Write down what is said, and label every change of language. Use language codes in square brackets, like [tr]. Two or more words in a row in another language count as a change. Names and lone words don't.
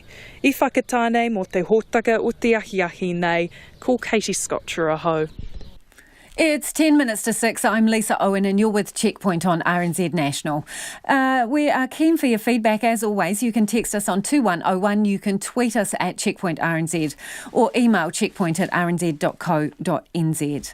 [mi] I whakatāne mō te hōtaka o te ahiahi nei, ko Katie Scott Churaho. [en] It's 10 minutes to 6. I'm Lisa Owen and you're with Checkpoint on RNZ National. We are keen for your feedback as always. You can text us on 2101, you can tweet us at Checkpoint RNZ or email checkpoint@rnz.co.nz.